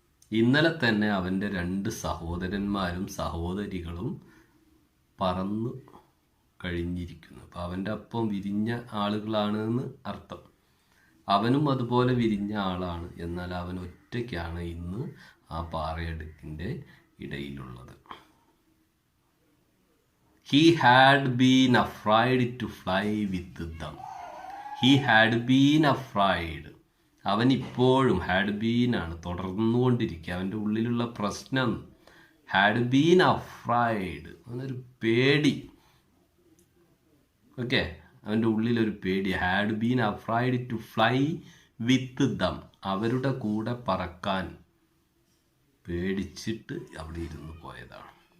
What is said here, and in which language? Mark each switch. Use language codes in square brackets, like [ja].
[ml] ഇന്നലെ തന്നെ അവൻ്റെ 2 സഹോദരന്മാരും സഹോദരികളും പറന്നു കഴിഞ്ഞിരിക്കുന്നു. അപ്പം അവൻ്റെ ഒപ്പം വിരിഞ്ഞ ആളുകളാണ് എന്ന് അർത്ഥം. അവനും അതുപോലെ വിരിഞ്ഞ ആളാണ്. എന്നാൽ അവൻ ഒറ്റയ്ക്കാണ് ഇന്ന് ആ പാറയടുക്കിൻ്റെ ഇടയിലുള്ളത്. [en] He had been afraid to fly with them. He had been afraid. [ml] അവൻ ഇപ്പോഴും [en] had been [ml] ആണ്, തുടർന്നുകൊണ്ടിരിക്കുക. അവൻ്റെ ഉള്ളിലുള്ള പ്രശ്നം [en] had been afraid, [ml] അവനൊരു പേടി. ഓക്കെ, അവൻ്റെ ഉള്ളിലൊരു പേടി. [en] had been afraid to fly with them, [ml] അവരുടെ കൂടെ പറക്കാൻ പേടിച്ചിട്ട് അവിടെ ഇരുന്ന് പോയതാണ്.